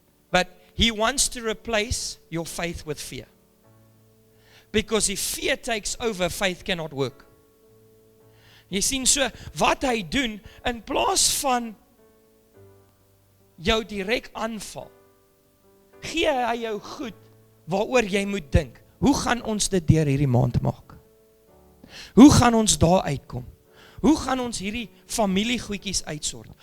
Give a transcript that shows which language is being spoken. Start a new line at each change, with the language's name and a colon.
English: But he wants to replace your faith with fear. Because if fear takes over, faith cannot work.
Afrikaans: Jy sien so, wat hy doen, in plaas van jou direk aanval, gee hy jou goed, waaroor jy moet dink. Hoe gaan ons dit deur hierdie maand maak? Hoe gaan ons daar uitkom? Hoe gaan ons hierdie familiegoedjies uitsort?